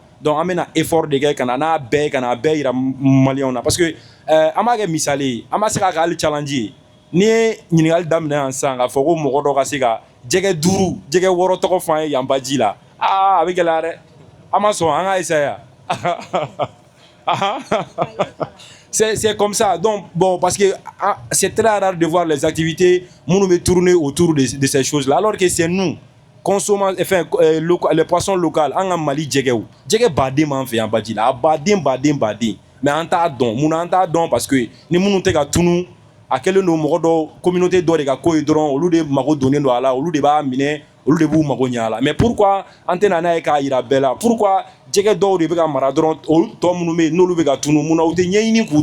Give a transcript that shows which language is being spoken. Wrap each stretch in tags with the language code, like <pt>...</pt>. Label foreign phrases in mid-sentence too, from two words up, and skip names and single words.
<bm>Donc an bɛ na effort de kɛ ka na n'a bɛɛ ye ka na a bɛɛ yira maliyɛnw na parce que an b'a kɛ misali ye an b'a se k'a kɛ hali challenge ye n'i ye ɲininkali daminɛ yan sisan k'a fɔ ko mɔgɔ dɔ ka se ka jɛgɛ 5 jɛgɛ 6 tɔgɔ fɔ an ye yan baji la a bɛ gɛlɛya dɛ an ma sɔn an ka essayer</bm> <fr>c'est comme ça donc bon parce que c'est très rare de voir les activités</fr> <bm>minnu bɛ</bm> <fr>tourner autour de ces choses là alors que c'est nous consommant enfin les poissons locaux</fr> <bm>an ka Mali jɛgɛw jɛgɛ baden b'an fɛ yan baji la a baden mais an t'a dɔn munna an t'a dɔn parce que ni minnu tɛ ka tunu a kɛlen don mɔgɔ dɔ communauté dɔ de ka ko ye dɔrɔn olu de mago donnen don a la olu de b'a minɛ olu de b'u mago ɲɛ a la</bm> <fr>mais pourquoi</fr> <bm>an tɛ na n'a ye k'a yira bɛɛ la pourquoi jɛgɛ dɔw de bɛ ka mara dɔrɔn olu tɔ minnu bɛ yen n'olu bɛ ka tunu munna u tɛ ɲɛɲini k'u</bm>